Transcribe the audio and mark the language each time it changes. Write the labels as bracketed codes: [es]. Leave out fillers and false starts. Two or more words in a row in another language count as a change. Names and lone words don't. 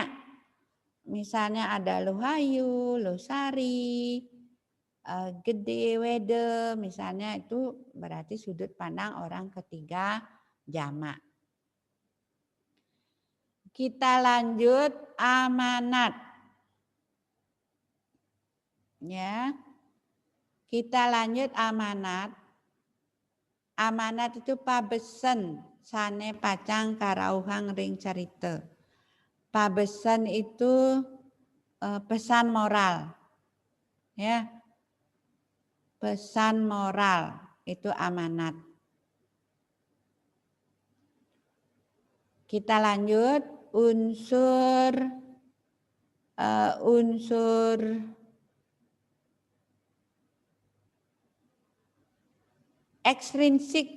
[id] Misalnya ada Loh Ayu, Loh Sari, Gede Wede, misalnya itu berarti sudut pandang orang ketiga jamak. Kita lanjut amanat. Ya. Kita lanjut amanat. [ban] Amanat itu pabesen sane pacang karauhang ring carita. [id] Pabesen itu pesan moral. Ya. Pesan moral itu amanat. Kita lanjut unsur ekstrinsik.